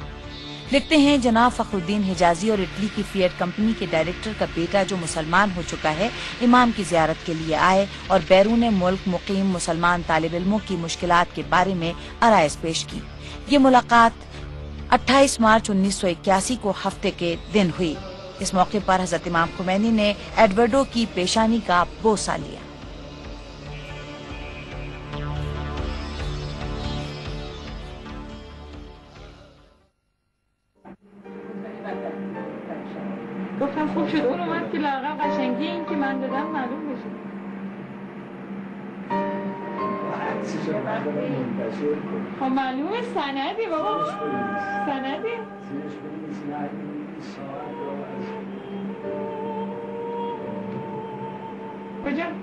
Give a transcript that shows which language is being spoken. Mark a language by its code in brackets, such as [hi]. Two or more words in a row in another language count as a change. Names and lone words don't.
[ur] لکھتے ہیں، جناب فخر الدین حجازی اور اٹلی کی فیٹ کمپنی کے ڈائریکٹر کا بیٹا جو مسلمان ہو چکا ہے امام کی زیارت کے لیے آئے اور بیرون ملک مقیم مسلمان طالب علموں کی مشکلات کے بارے میں آرائز پیش کی. یہ ملاقات 28 مارچ 1981 کو ہفتے کے دن ہوئی. اس موقع پر حضرت امام خمینی نے ایڈورڈو کی پیشانی کا بوسہ لیا. [fa] گفتم خوب شد اون اومد که لااقل قشنگی این که من دادم معلوم بشه. خب معلومه سندی بابا، سندی کجا؟